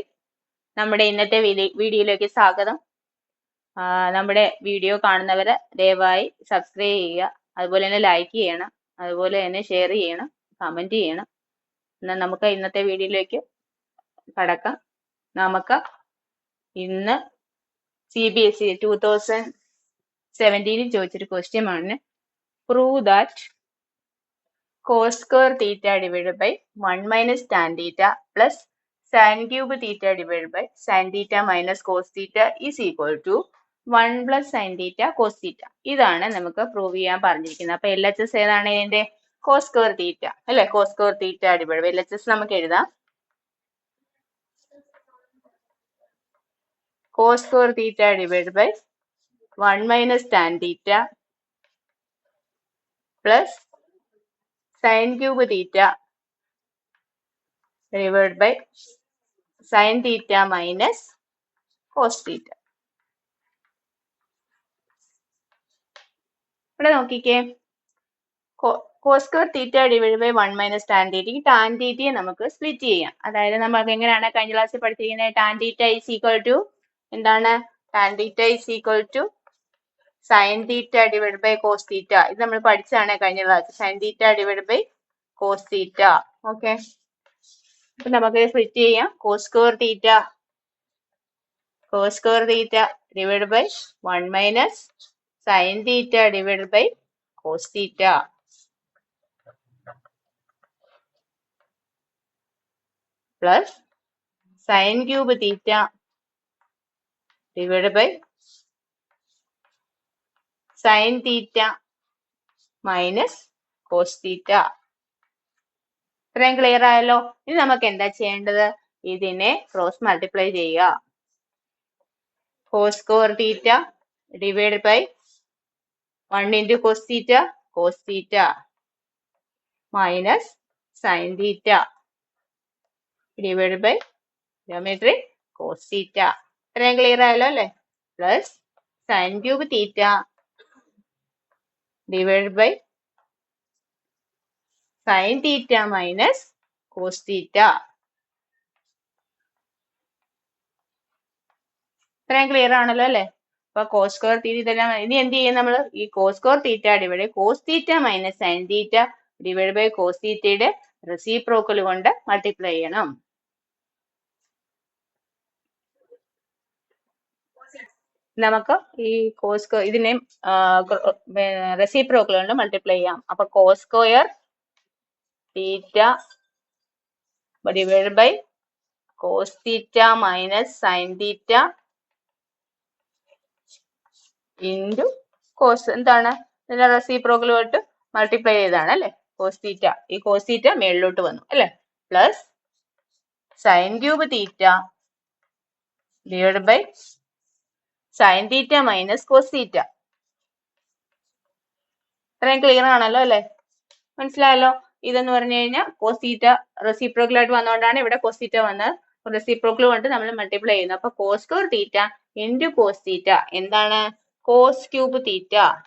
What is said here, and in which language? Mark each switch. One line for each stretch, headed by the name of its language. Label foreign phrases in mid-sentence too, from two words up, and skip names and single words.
Malayalam: നമ്മുടെ ഇന്നത്തെ വീഡിയോയിലേക്ക് സ്വാഗതം. നമ്മുടെ വീഡിയോ കാണുന്നവരെ ദയവായി സബ്സ്ക്രൈബ് ചെയ്യുക, അതുപോലെ തന്നെ ലൈക്ക് ചെയ്യണം, അതുപോലെ തന്നെ ഷെയർ ചെയ്യണം, കമന്റ് ചെയ്യണം. എന്നാൽ നമുക്ക് ഇന്നത്തെ വീഡിയോയിലേക്ക് കടക്കാം. നമുക്ക് ഇന്ന് CBSE 2017 ചോദിച്ചൊരു ക്വസ്റ്റ്യൻ ആണ്.
English: prove that cos square theta divided by 1 minus tan theta plus sin cube theta divided by sin theta minus cos theta is equal to 1 plus sin theta cos theta.
Malayalam: ഇതാണ് നമുക്ക് പ്രൂവ് ചെയ്യാൻ പറഞ്ഞിരിക്കുന്നത്. അപ്പൊ LHS ഏതാണ്? ഇതിന്റെ
English: cos square theta
Malayalam: അല്ലെ?
English: cos square theta divided by
Malayalam: LHS നമുക്ക് എഴുതാം.
English: cos square theta divided by 1 minus tan theta plus sin cube theta divided by sin theta minus cos theta.
Malayalam: ഇവിടെ നോക്കിക്കേ,
English: cos square theta divided by 1 minus tan theta.
Malayalam: ഈ
English: tan theta
Malayalam: നമുക്ക് സ്പ്ലിറ്റ് ചെയ്യാം. അതായത് നമുക്ക് എങ്ങനെയാണ് കഴിഞ്ഞ ക്ലാസ്സിൽ പഠിച്ചിരിക്കുന്നത്?
English: tan theta is equal to എന്താണ്? tan theta is equal to sin theta divided by cos theta.
Malayalam: ഇത് നമ്മൾ പഠിച്ചതാണ് കഴിഞ്ഞ ക്ലാസ്.
English: sin theta divided by cos theta.
Malayalam: ഓക്കെ, അപ്പൊ നമുക്ക് സ്പ്ലിറ്റ് ചെയ്യാം.
English: cos square theta divided by 1 minus sin theta divided by cos theta plus sin cube theta divided by sin theta minus cos theta.
Malayalam: ഇത്രയും ക്ലിയർ ആയല്ലോ. ഇനി നമുക്ക് എന്താ ചെയ്യേണ്ടത്? ഇതിനെ
English: cross multiply
Malayalam: ചെയ്യുക.
English: cos square theta divided by 1 into cos theta minus sin theta divided by geometry cos theta.
Malayalam: ഇത്രയും ക്ലിയർ ആയല്ലോ അല്ലെ?
English: പ്ലസ് sin cube theta divided by sin theta minus cos theta.
Malayalam: ഇത്രയും ക്ലിയർ ആണല്ലോ അല്ലെ? അപ്പൊ
English: cos square theta
Malayalam: ഇതെല്ലാം ഇനി എന്ത് ചെയ്യും? നമ്മൾ ഈ
English: cos square theta divided by cos theta minus sin theta divided by cos theta
Malayalam: യുടെ റെസിപ്രോക്കൽ കൊണ്ട് മൾട്ടിപ്ലൈ ചെയ്യണം. നമുക്ക് ഈ ഇതിനെ റെസിപ്രോക്കൽ കൊണ്ട് മൾട്ടിപ്ലൈ ചെയ്യാം.
English: അപ്പൊ cos square theta divided by cos theta minus sin theta into cos എന്താണ്?
Malayalam: ഇതിന്റെ റെസിപ്രോക്കൽ കൊണ്ട് മൾട്ടിപ്ലൈ ചെയ്താണ് അല്ലെ?
English: cos theta.
Malayalam: ഈ
English: cos theta
Malayalam: മേളിലോട്ട് വന്നു അല്ലെ?
English: പ്ലസ് sin cube theta divided by sin theta minus cos theta.
Malayalam: ഇത്രയും ക്ലിയർ ആണല്ലോ അല്ലെ? മനസ്സിലായല്ലോ? ഇതെന്ന് പറഞ്ഞു കഴിഞ്ഞാൽ
English: cos theta
Malayalam: റെസിപ്രോക്കൽ ആയിട്ട് വന്നുകൊണ്ടാണ് ഇവിടെ
English: cos theta
Malayalam: വന്നത്. റെസിപ്രോക്കൽ കൊണ്ട് നമ്മൾ മൾട്ടിപ്ലൈ ചെയ്യുന്നു.
English: അപ്പൊ cos square theta into cos theta എന്താണ്? cos cube theta.